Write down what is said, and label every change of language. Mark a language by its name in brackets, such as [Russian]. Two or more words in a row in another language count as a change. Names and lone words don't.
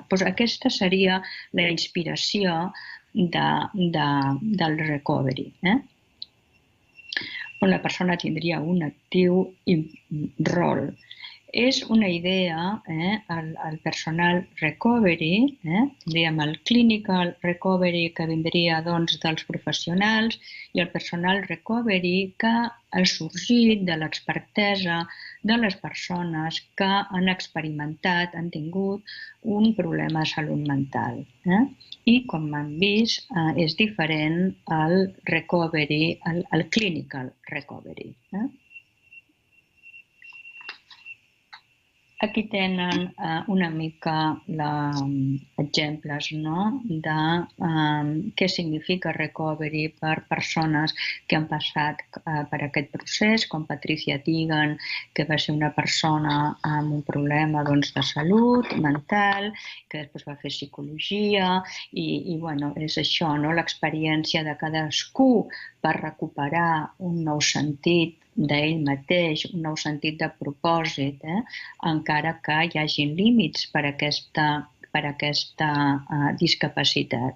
[Catalan] Aquesta seria la inspiració del recovery, on la persona tindria un actiu rol. És una idea, el [English] personal recovery, [Catalan] tindríem el [English] clinical recovery [Catalan] que vindria dels professionals i el [English] personal recovery [Catalan] que ha sorgit de l'expertesa de les persones que han experimentat, han tingut un problema de salut mental. I, com hem vist, és diferent al recovery, al [English] clinical recovery. [Catalan] Aquí tenen una mica exemples de què significa recovery per persones que han passat per aquest procés, com Patricia Tigan, que va ser una persona amb un problema de salut mental, que després va fer psicologia, i és això, l'experiència de cadascú per recuperar un nou sentit d'ell mateix, un nou sentit de propòsit, encara que hi hagin límits per aquesta per aquesta discapacitat.